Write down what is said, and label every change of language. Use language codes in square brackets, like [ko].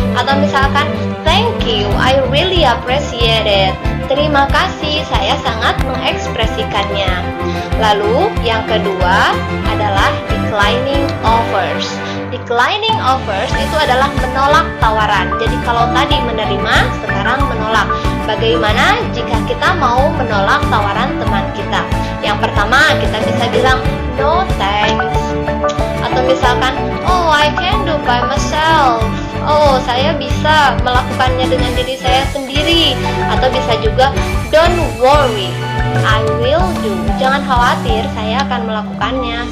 [id] Atau misalkan, [en] thank you, I really appreciate it. [id] Terima kasih, saya sangat mengekspresikannya. Lalu yang kedua adalah declining offers. Declining offers itu adalah menolak tawaran. Jadi kalau tadi menerima, sekarang menolak. Bagaimana jika kita mau menolak tawaran teman kita? Yang pertama kita bisa bilang [en] no thanks. [id] Atau misalkan, [en] oh I can do by myself. [id] Oh, saya bisa melakukannya dengan diri saya sendiri. Atau bisa juga, [en] don't worry, I will do. [id] Jangan khawatir, saya akan melakukannya.